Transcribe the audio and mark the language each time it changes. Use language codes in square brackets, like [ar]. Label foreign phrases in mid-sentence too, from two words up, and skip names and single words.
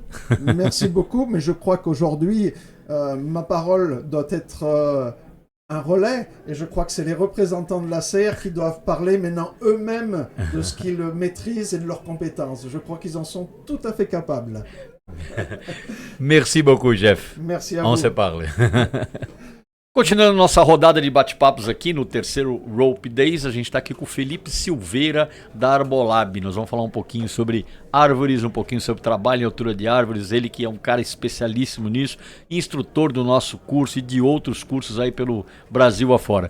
[fr] Merci beaucoup, mais je crois qu'aujourd'hui, ma parole doit être un relais, et je crois que c'est les représentants de la serre qui doivent parler maintenant eux-mêmes de ce qu'ils maîtrisent et de leurs compétences. Je crois qu'ils en sont tout à fait capables. Merci beaucoup, Jeff. Merci à On vous. se parle. [pt] Continuando nossa rodada de bate-papos aqui no 3º Rope Days, a gente está aqui com o Felipe Silveira da Arbolab. Nós vamos falar um pouquinho sobre árvores, um pouquinho sobre trabalho em altura de árvores. Ele que é um cara especialíssimo nisso, instrutor do nosso curso e de outros cursos aí pelo Brasil afora.